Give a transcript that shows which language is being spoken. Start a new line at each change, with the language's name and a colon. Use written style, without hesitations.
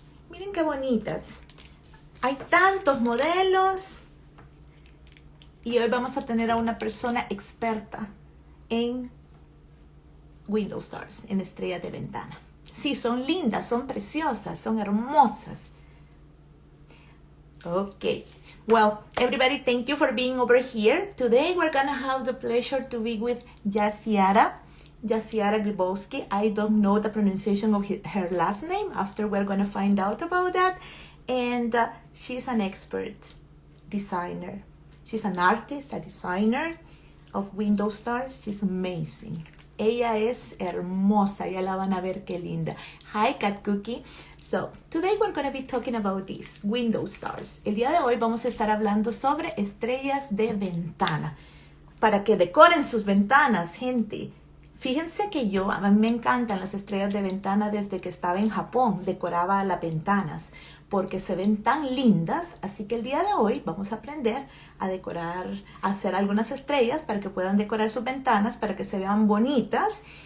Spanish: Miren qué bonitas. Hay tantos modelos. Y hoy vamos a tener a una persona experta en window stars, en estrellas de ventana. Sí, son lindas, son preciosas, son hermosas.
English: Okay. Well, everybody, thank you for being over here. Today we're gonna have the pleasure to be with Jaciara Grzybowsky. I don't know the pronunciation of her last name. After we're gonna find out about that. And she's an expert designer. She's an artist, a designer of window stars. She's amazing.
Spanish: Ella es hermosa, ya la van a ver qué linda.
English: Hi, Cat Cookie. So, today we're going to be talking about this, window stars.
Spanish: El día de hoy vamos a estar hablando sobre estrellas de ventana. Para que decoren sus ventanas, gente. Fíjense que a mí me encantan las estrellas de ventana desde que estaba en Japón. Decoraba las ventanas porque se ven tan lindas. Así que el día de hoy vamos a aprender a decorar, a hacer algunas estrellas para que puedan decorar sus ventanas, para que se vean bonitas.